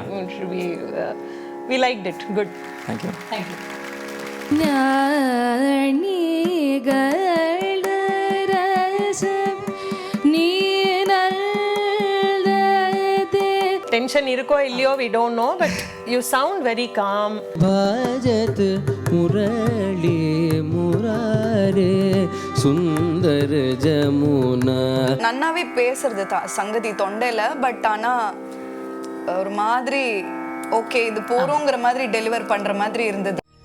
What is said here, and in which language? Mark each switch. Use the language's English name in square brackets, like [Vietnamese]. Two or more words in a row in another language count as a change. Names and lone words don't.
[English] We liked it. Good. Thank you. Thank you. Tension [Tamil] இருக்கோ இல்லியோ, [English] we don't know, but you sound very calm. [Hindi] भजत मुरली मुरारे सुंदर जमुना [Tamil] நன்னாவே பேசுறது சங்கதி தொண்டையில, பட் ஆனா ஒரு மாதிரி ஓகே இது போறோங்கிற மாதிரி டெலிவர் பண்ற மாதிரி இருந்தது.